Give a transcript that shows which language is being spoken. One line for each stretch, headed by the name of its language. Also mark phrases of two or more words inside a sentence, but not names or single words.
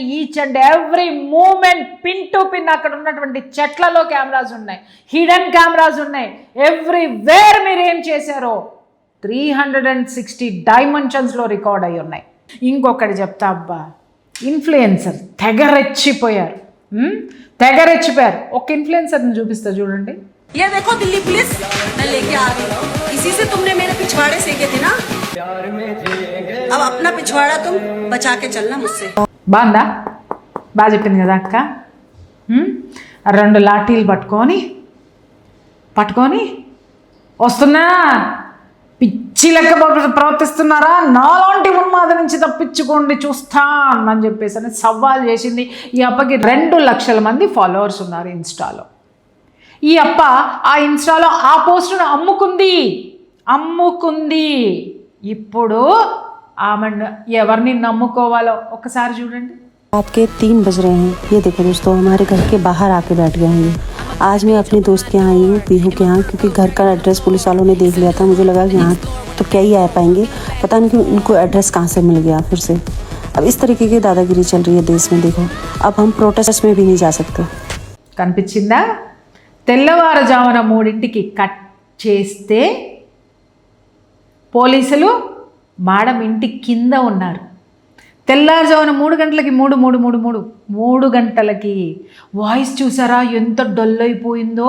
English: each and every moment pin to pin
Telugu: అక్కడ ఉన్నటువంటి చెట్లలో కెమెరాస్ ఉన్నాయి,
English: hidden cameras
Telugu: ఉన్నాయి. ఎవ్రీవేర్ మీరు ఏం చేశారో 360 డైమెన్షన్స్లో రికార్డ్ అయి ఉన్నాయి. ఇంకొకటి చెప్తా అబ్బా, ఇన్ఫ్లుయెన్సర్ తెగరెచ్చిపోయారు. ఒక ఇన్ఫ్లుయెన్సర్ని చూపిస్తా చూడండి.
Hindi: ये देखो दिल्ली पुलिस मैं लेके आ रही हूँ, इसी से तुमने मेरे पिछवाड़े सेके थे ना, अब अपना पिछवाड़ा तुम बचा के चलना मुझसे.
Telugu: బాగుందా? బాగా చెప్పింది కదా అక్క. 2 లాఠీలు పట్టుకొని వస్తున్నా, పిచ్చి లెక్క ప్రవర్తిస్తున్నారా, నాలాంటి ఉన్మాద నుంచి తప్పించుకోండి చూస్తాను అని చెప్పేసి అని సవాల్ చేసింది. ఈ అప్పకి 2 లక్షల మంది ఫాలోవర్స్ ఉన్నారు ఇన్స్టాలో. ఈ అప్ప ఆ ఇన్స్టాలో ఆ పోస్టును అమ్ముకుంది. ఇప్పుడు ఆమె ఎవరిని నమ్ముకోవాలో ఒక్కసారి చూడండి.
Hindi: रात के 3 बज रहे हैं, ये देखो दोस्तों, हमारे घर के बाहर आके बैठ गए हैं ये आज मैं अपने दोस्त के यहाँ आई हूँ, पीहू के यहाँ, क्योंकि घर का एड्रेस पुलिस वालों ने देख लिया था। मुझे लगा कि यहाँ तो क्या ही आ पाएंगे, पता नहीं कि उनको एड्रेस कहाँ से मिल गया फिर से। अब इस तरीके की दादागिरी चल रही है देश में। देखो, अब हम प्रोटेस्ट में भी नहीं जा सकते।
Telugu: కనిపించిందా? తెల్లవారుజామున 3ంటికి కట్ చేస్తే పోలీసులు మేడం ఇంటి కింద ఉన్నారు. తెల్లారుజామున 3 గంటలకి 3 గంటలకి వాయిస్ చూసారా ఎంత డల్ అయిపోయిందో.